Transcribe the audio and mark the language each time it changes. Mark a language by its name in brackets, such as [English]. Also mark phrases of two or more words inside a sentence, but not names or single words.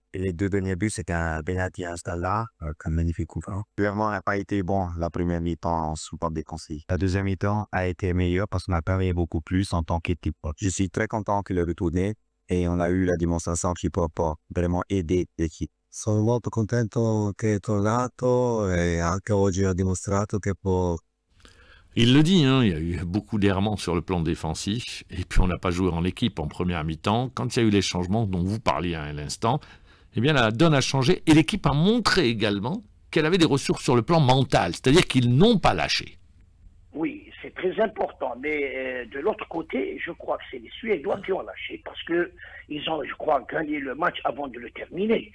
[French] Et les deux derniers buts, c'était un Benati Installa, un magnifique coup franc. Clairement, n'a pas été bon la première mi-temps en support défensif. La deuxième mi-temps a été meilleure parce qu'on a travaillé beaucoup plus en tant qu'équipe. Je suis très content qu'il ait retourné et on a eu la démonstration qu'il peut vraiment aider l'équipe. [Italian] Sono molto contento che è tornato e anche oggi ha dimostrato che può. [French] Il le dit, hein, il y a eu beaucoup d'errements sur le plan défensif, et puis on n'a pas joué en équipe en première mi-temps. Quand il y a eu les changements dont vous parliez à l'instant, eh bien la donne a changé, et l'équipe a montré également qu'elle avait des ressources sur le plan mental, c'est-à-dire qu'ils n'ont pas lâché. Oui, c'est très important, mais de l'autre côté, je crois que c'est les Suédois qui ont lâché, parce qu'ils ont, je crois, gagné le match avant de le terminer.